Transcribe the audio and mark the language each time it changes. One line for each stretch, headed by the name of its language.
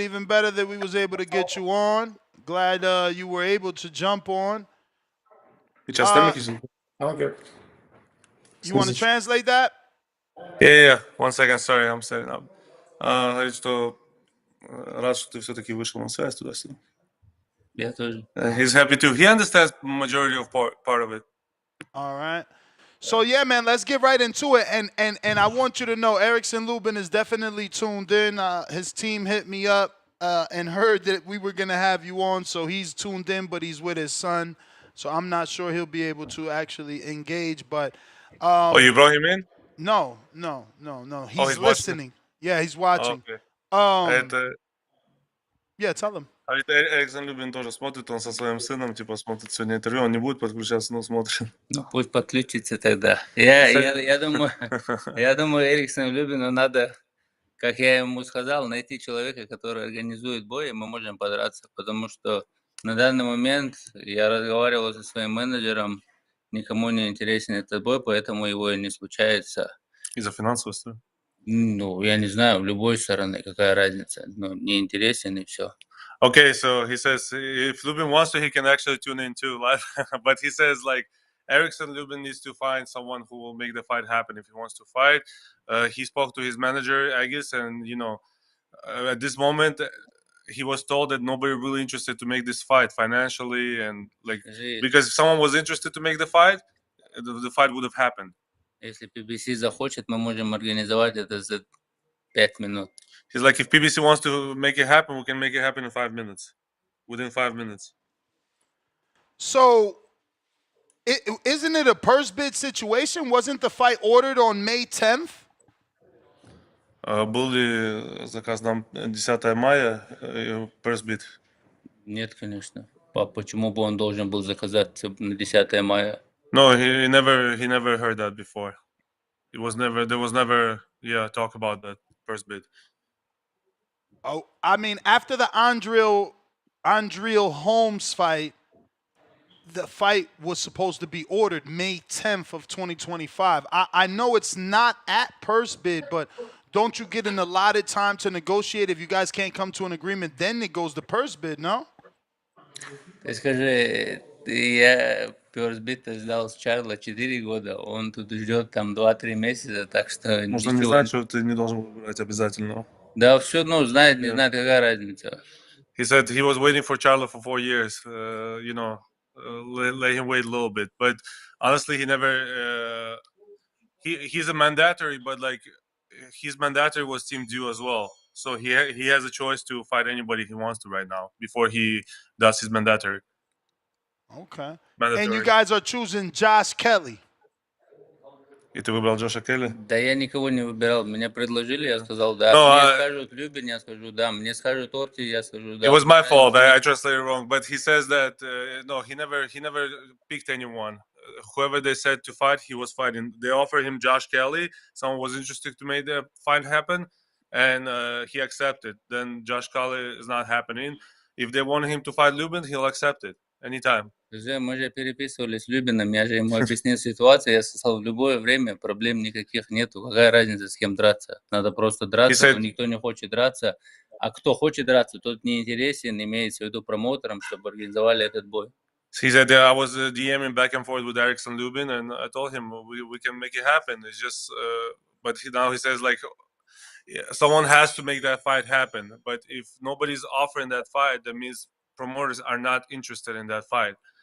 English: Even better that we was able to get you on. Glad you were able to jump on. Сейчас demek için. Okay. You want to translate that? Yeah. 1 second, sorry, I'm setting up.
Russian: Говорит, что рад, что ты все-таки вышел на связь туда-сюда. Я тоже.
English: He's happy too. He understands majority of part of it. All right. So yeah, man, let's get right into it. And I want you to know, Erickson Luben is definitely tuned in. His team hit me up and heard that we were gonna have you on, so he's tuned in, but he's with his son, so I'm not sure he'll be able to actually engage. But Oh, you brought him in? no. He's he's listening. Yeah, he's watching. Okay. Yeah, tell him.
Russian: А ведь Эриксон Любин тоже смотрит, он со своим сыном, типа, смотрит сегодня интервью, он не будет подключаться, но смотрит. Ну, пусть подключится тогда. Я думаю, Эриксону Любину надо, как я ему сказал, найти человека, который организует бой, и мы можем подраться, потому что на данный момент я разговаривал со своим менеджером, никому не интересен этот бой, поэтому его и не случается. Из-за финансовой стороны? Ну, я не знаю, в любой стороне, какая разница. Ну, не интересен и все.
English: Okay, so he says if Lubin wants to, he can actually tune in too live. But he says like Erickson Lubin needs to find someone who will make the fight happen if he wants to fight. He spoke to his manager, I guess, and at this moment he was told that nobody really interested to make this fight financially and because if someone was interested to make the fight would have happened.
Russian: Если PBC захочет, мы можем организовать это за 5 минут.
English: He's like, if PBC wants to make it happen, we can make it happen in 5 minutes. Within 5 minutes. So, isn't it a purse bid situation? Wasn't the fight ordered on May 10th?
Russian: Был ли заказ на 10 мая purse bid? Нет, конечно. Почему бы он должен был заказать на 10 мая?
English: No, he never heard that before. There was never talk about that purse bid. Oh, I mean, after the Andriel Holmes fight, the fight was supposed to be ordered May 10th of 2025. I know it's not at purse bid, but don't you get an allotted time to negotiate? If you guys can't come to an agreement, then it goes to purse bid, no?
Russian: Ты скажи, я purse bid ждал с Чарла 4 года, он тут ждет там 2-3 месяца, так что... Можно не знать, что ты не должен выбирать обязательно. Да, все, знает, не знает, какая разница.
English: He said he was waiting for Charlo for 4 years. Let him wait a little bit. But honestly, he never. He's a mandatory, but like his mandatory was Team Dew as well. So he has a choice to fight anybody he wants to right now before he does his mandatory. Okay. Mandatory. And you guys are choosing Josh Kelly.
Russian: И ты выбрал Джоша Келли? Да я никого не выбирал. Мне предложили, я сказал да. Мне скажут Luben, я скажу да. Мне скажут Ortiz, я скажу да.
English: It was my fault. I translated wrong. But he says that no, he never picked anyone. Whoever they said to fight, he was fighting. They offered him Josh Kelly. Someone was interested to make the fight happen, and he accepted. Then Josh Kelly is not happening. If they want him to fight Luben, he'll accept it anytime.
Russian: Мы же переписывались с Любином, я же ему объяснил ситуацию, я сказал, в любое время проблем никаких нету, какая разница, с кем драться, надо просто драться, но никто не хочет драться, а кто хочет драться, тот не интересен, имеется в виду промоутером, чтобы организовали этот бой.
English: He said I was DMing back and forth with Erickson Lubin, and I told him we can make it happen. It's just, but now he says like someone has to make that fight happen. But if nobody's offering that fight, that means promoters are not interested in that fight.